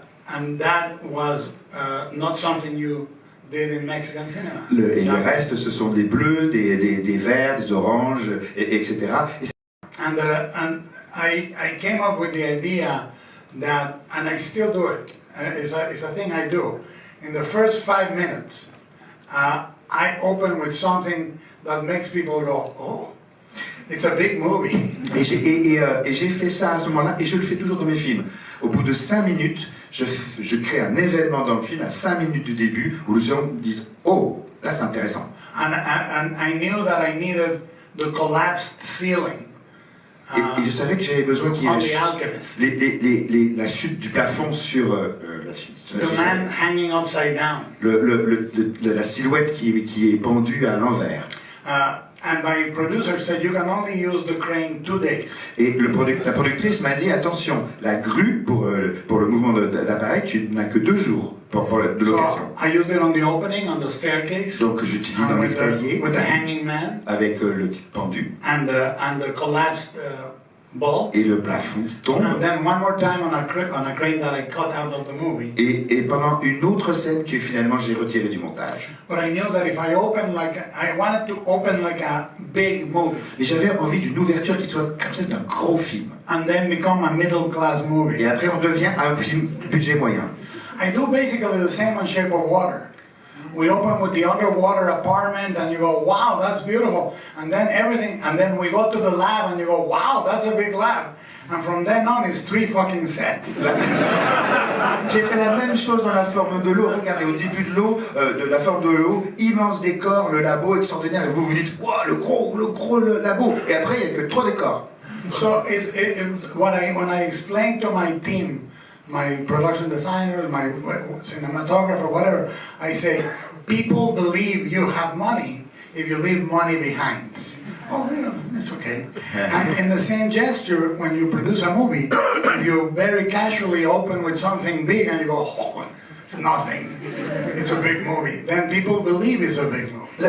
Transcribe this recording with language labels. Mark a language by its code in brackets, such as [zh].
[en] And that was not something you did in Mexican cinema. [fr] Et le reste, ce sont des bleus, des verts, des oranges, etc. [en] And I came up with the idea that, and I still do it, it's a thing I do. In the first 5 minutes, I open with something that makes people go, oh, it's a big movie. [fr] Et j'ai fait ça à ce moment-là, et je le fais toujours dans mes films. Au bout de 5 minutes, je crée un événement dans le film, à 5 minutes du début, où les gens disent « Oh, là c'est intéressant ». [en] And I knew that I needed the collapsed ceiling. [fr] Et je savais que j'avais besoin qu'il y [en] On The [fr] ait [en] Alchemist. [fr] la chute du plafond sur [en] The man hanging upside down. [fr] la silhouette qui est pendue à l'envers. [en] And my producer said you can only use the crane 2 days. [fr] Et la productrice m'a dit attention, la grue pour le mouvement d'appareil, tu n'as que 2 jours de location. [en] So I used it on the opening, on the staircase. [fr] Donc j'utilise dans l'escalier [en] With the hanging man. [fr] avec le pendu [en] And the collapsed bulb. [fr] et le plafond qui tombe. [en] And then one more time on a crane that I cut out of the movie. [fr] Et pendant une autre scène que finalement j'ai retirée du montage. [en] But I knew that if I wanted to open like a big movie. [fr] Mais j'avais envie d'une ouverture qui soit comme celle d'un gros film. [en] And then become a middle class movie. [fr] Et après on devient un film budget moyen. [en] I do basically the same on Shape of Water. We open with the underwater apartment and you go, wow, that's beautiful. And then we go to the lab and you go, wow, that's a big lab. And from then on, it's 3 fucking sets. [fr] J'ai fait la même chose dans la forme de l'eau. Regardez, au début de l'eau, de la forme de l'eau, immense décor, le labo extraordinaire, et vous vous dites, wow, le gros labo. Et après, il n'y a que 3 décors. [en] So when I explain to my team, my production designer, my cinematographer, whatever, I say, people believe you have money if you leave money behind. Oh, yeah, it's okay. And in the same gesture, when you produce a movie, if you very casually open with something big and you go, oh, it's nothing, it's a big movie, then people believe it's a big movie.